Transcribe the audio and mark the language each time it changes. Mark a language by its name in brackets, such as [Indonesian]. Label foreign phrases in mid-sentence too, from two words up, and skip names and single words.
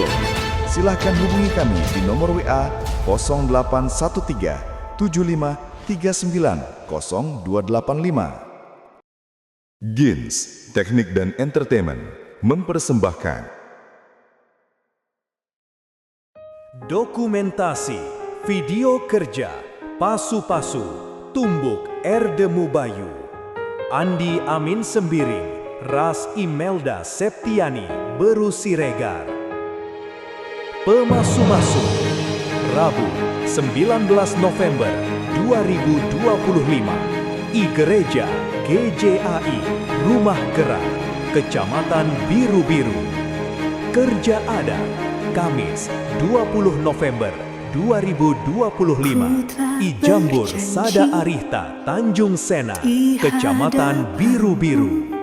[Indonesian] Silahkan hubungi kami di nomor WA 0813 75 39 0285. Gins Teknik dan Entertainment mempersembahkan dokumentasi video kerja Pasu-Pasu Tumbuk Erdemu Bayu, Andi Amin Sembiring, Ras Imelda Septiani Beru Siregar. Pemasu-Masu, Rabu 19 November 2025, I Gereja GJAI Rumah Gerak, Kecamatan Biru-Biru. Kerja Ada, Kamis 20 November 2025, I Jambur Sada Arihta Tanjung Sena, Kecamatan Biru-Biru.